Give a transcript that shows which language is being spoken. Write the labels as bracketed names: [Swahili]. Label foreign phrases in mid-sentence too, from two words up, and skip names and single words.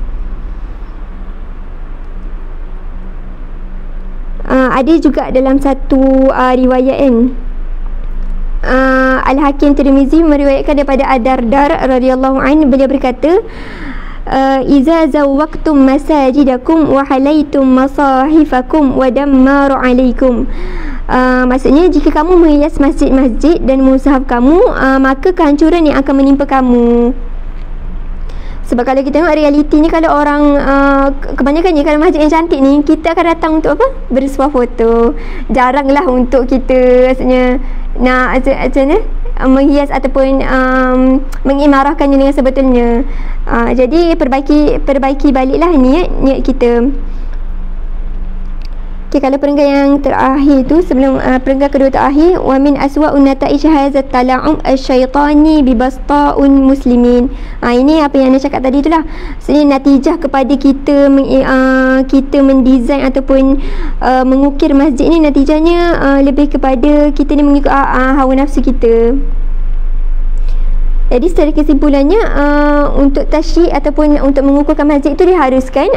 [Malay] Ada juga dalam satu riwayat kan, Al-Hakim Tirmizi meriwayatkan daripada Ad-Dardar [Arabic] رضي الله عنه, [Malay] beliau berkata, [Arabic] إذا زوقتم مساجدكم وحليتم مصاحفكم والدمار عليكم. [Malay] Maksudnya jika kamu menghias masjid-masjid dan mushaf kamu, maka kehancuran yang akan menimpa kamu. Sebab kalau kita tengok realiti ni, kalau orang kebanyakannya kalau masjid yang cantik ni, kita akan datang untuk apa? Bersuah foto. Jaranglah untuk kita maksudnya nak macam mana menghias ataupun mengimarahkannya dengan sebetulnya. Jadi perbaiki baliklah niat kita. Kalau perenggan yang terakhir tu, sebelum perenggan kedua terakhir, [Arabic] ومن أسوأ النتائج هذا التلاؤم الشيطاني ب بسطاء المسلمين. [Malay] Ini apa yang Anda cakap tadi itulah. Sebenarnya natijah kepada kita mendesain ataupun mengukir masjid ni, natijahnya lebih kepada kita ni mengikut hawa nafsu kita. Jadi secara kesimpulannya, untuk tasyik ataupun untuk mengukuhkan masjid itu diharuskan.